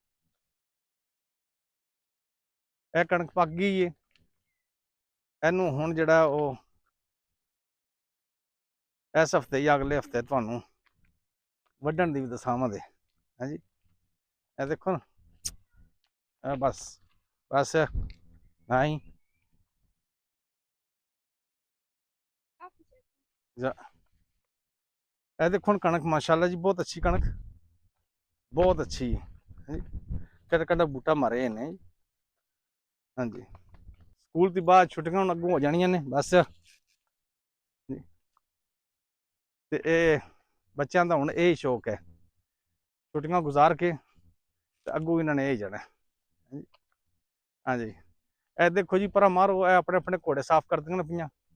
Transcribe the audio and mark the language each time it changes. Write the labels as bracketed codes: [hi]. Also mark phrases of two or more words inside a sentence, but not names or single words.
[pa] ਇਹ ਕਣਕ ਪੱਕ ਗਈ ਹੈ ਇਹਨੂੰ ਹੁਣ ਜਿਹੜਾ ਉਹ ਇਸ ਹਫਤੇ ਜਾਂ ਅਗਲੇ ਹਫਤੇ ਤੁਹਾਨੂੰ ਵੱਢਣ ਦੀ ਵੀ ਦਸਾਵਾਂਗੇ ਹਾਂਜੀ ਇਹ ਦੇਖੋ ਨਾ ਇਹ ਬਸ ਨਹੀਂ [de] Darf ich essen? [pa] ਜਾ ਇਹ ਦੇਖੋ ਹੁਣ ਕਣਕ ਮਾਸ਼ਾਅੱਲਾ ਜੀ ਬਹੁਤ ਅੱਛੀ ਕਣਕ ਬਹੁਤ ਅੱਛੀ ਹੈ ਕਿਹੜਾ ਕਿਹੜਾ ਬੂਟਾ ਮਾਰੇ ਨੇ ਹਾਂਜੀ ਸਕੂਲ ਤੋਂ ਬਾਅਦ ਛੁੱਟੀਆਂ ਹੁਣ ਅੱਗੋਂ ਹੋ ਜਾਣੀਆਂ ਨੇ ਬਸ ਤੇ ਇਹ ਬੱਚਿਆਂ ਦਾ ਹੁਣ ਇਹ ਸ਼ੌਕ ਹੈ ਛੁੱਟੀਆਂ ਗੁਜ਼ਾਰ ਕੇ ਤੇ ਅੱਗੋਂ ਇਹਨਾਂ ਨੇ ਇਹ ਜਾਣਾ ਹਾਂਜੀ ਇਹ ਦੇਖੋ ਜੀ ਪਰਾਂ ਮਾਰੋ ਇਹ ਆਪਣੇ ਆਪਣੇ ਘੋੜੇ ਸਾਫ਼ ਕਰਦੀਆਂ ਨੇ ਪਈਆਂ